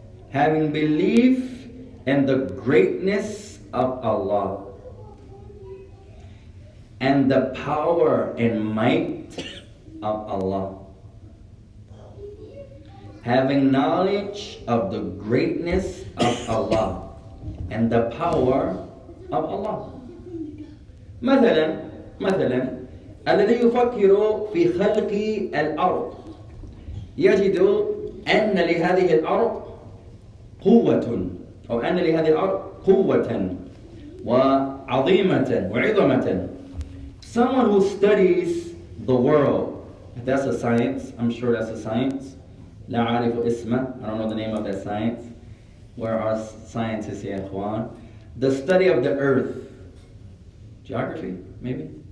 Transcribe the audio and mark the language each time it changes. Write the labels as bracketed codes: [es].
[en] Having belief in the greatness of Allah and the power and might of Allah. Having knowledge of the greatness of Allah and the power of Allah. [ar] مثلا الذي يفكر في خلق الأرض يجد أن لهذه الأرض قوة، أو أن لهذه الأرض قوة وعظيمة وعظمة. [en] Someone who studies the world, if that's a science, I'm sure that's a science. [ar] لا أعرف اسمه, [en] I don't know the name of that science. Where are scientists here, Juan? The study of the earth. Geography, maybe?